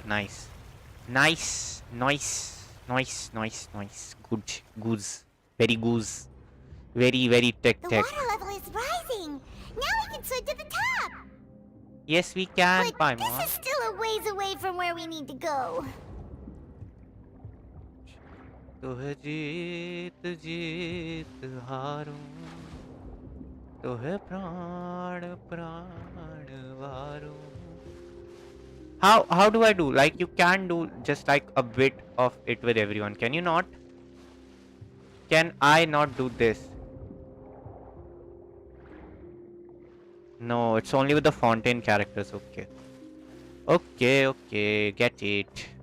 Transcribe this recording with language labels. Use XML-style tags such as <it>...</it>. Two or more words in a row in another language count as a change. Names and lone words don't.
<en>Nice. Nice. Nice. Nice. Nice. Nice. Good. Goose. Very goose. Very, very tech. The water level is rising. Now we can swim to the top. Yes, we can, But Paimon. this is still a ways away from where we need to go.</en> <hi>तुहे जीत जीत हारूं तुहे प्राण प्राण वारूं.</hi> <en>How do I do? Like, you can do just like a bit of it with everyone. Can you not? Can I not do this? No, it's only with the Fontaine characters. Okay. Okay, get it.</en>